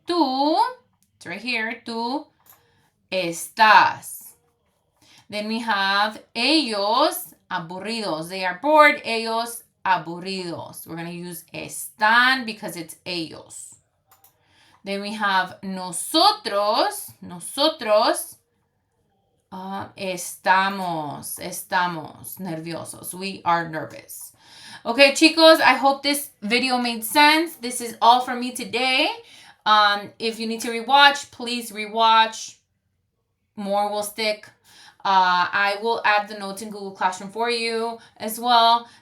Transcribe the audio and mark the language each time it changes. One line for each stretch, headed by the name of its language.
English: Tú, it's right here.
Spanish: Tú estás.
English: Then we have
Spanish: ellos, aburridos.
English: They are bored.
Spanish: Ellos aburridos.
English: We're going to use están because it's ellos. Then we have nosotros.
Spanish: Nosotros estamos nerviosos.
English: We are nervous. Okay, chicos, I hope this video made sense. This is all from me today. If you need to rewatch, please rewatch. More will stick. I will add the notes in Google Classroom for you as well.